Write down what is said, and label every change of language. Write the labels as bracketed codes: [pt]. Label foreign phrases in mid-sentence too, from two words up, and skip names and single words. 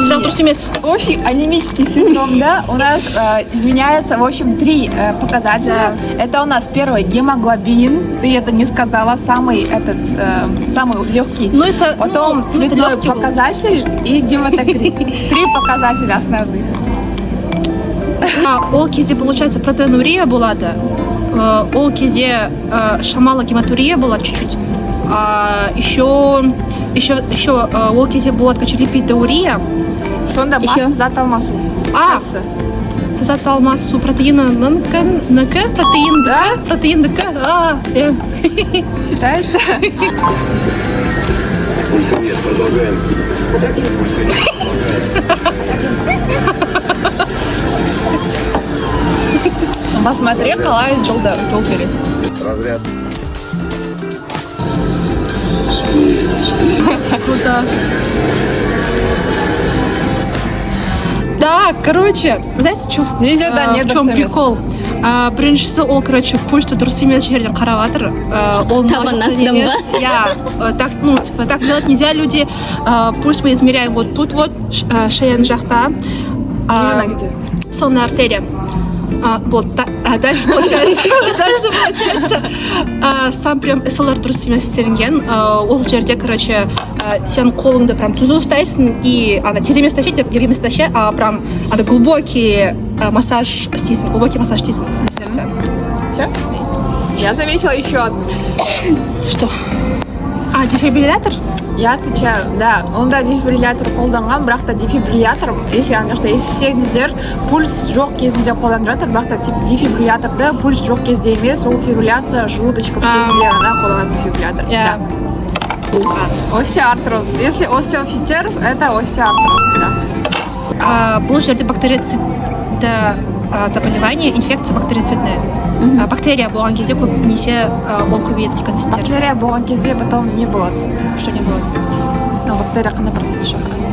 [kk] дұрыс емес. [ru] Общий анемический синдром, да, у нас изменяется, в общем, 3 показателя. Это у нас первый гемоглобин, ты это не сказала, самый легкий. Ну, это, потом цветной показатель и гематокрит. 3 показателя основных. [kk] Ол кезде, получается, протеинурия болады. Ол кезде шамалы гематурия болады чуть-чуть. Еще ол кезде болады, короче, липидурия. Сонда басты зат алмасу. Зат алмасу протеиндікі. [ru] Считается? Пульса нет, продолжаем. Пульса нет, продолжаем. Посмотри, [kk] қалай жол береді. [ru] Разряд. Круто. Да, короче, знаете, в чем прикол? [kk] Біріншісі ол, короче, пульсті дұрыс емес жерден қарап жатыр. Табан астын ба? [ru] Так делать нельзя, люди. Пульс мы измеряем вот тут вот, [kk] шеяның жақта. [ru] Именно где? Сонная артерия. Вот, дальше получается, сам прям СЛР [kk] дұрыс емес істелінген. Ол жерде, короче, сен қолыңды прям түзу ұстайсың и тез емес тащи, деп емес тащи, [ru] прям глубокий массаж [kk] істейсің, [ru] Все? Я заметила еще одну. Что? Дефибриллятор? Я отвечаю, [kk] да, онда дефибриллятор қолданған, бірақ та дефибриллятор, если ана жақта естісеңіздер, пульс жоқ кезінде қолданып жатыр, бірақ та дефибрилляторды пульс жоқ кезде емес, ол [ru] фибрилляция желудочков [kk] кезінде ғана қолданатын дефибриллятор. [ru] Да. Остеоартроз. Если остеофитер, это остеоартроз, да. [kk] Бұл жерде бактерицидті [ru] заболевание, инфекция бактерицидная. [kk] Бактерия болған кезде көбінесе ол көбейеді лейкоциттер. Бактерия болған кезде потом не болады. Что не болады? Ну, бактерия қандай процесс шығарады?